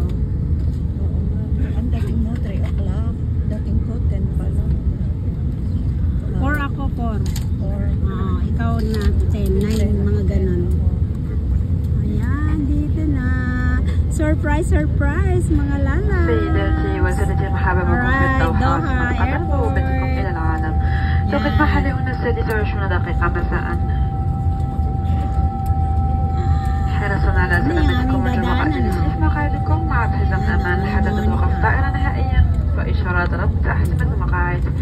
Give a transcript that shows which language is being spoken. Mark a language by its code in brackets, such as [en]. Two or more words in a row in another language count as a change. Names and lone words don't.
[tl] Ang dating mo, 3 o'clock. Dating ko, 10 pa lang. 4 ako, 4. 4. Ikaw na 10, 9, mga ganun. Ayan, dito na. [en] Surprise, surprise, [tl] mga lala. [ar] سيداتي وسادتي مرحبا بكم في الدوحة مسقطا بوابتكم إلى العالم. توقيت محلي هنا 26 دقيقة مساء. حرصا على سلامتكم وجماعة التسليح مقاعدكم مع حزام أمان حتى تتوقف الطائرة نهائيا وإشارات ربط أحزمة المقاعد.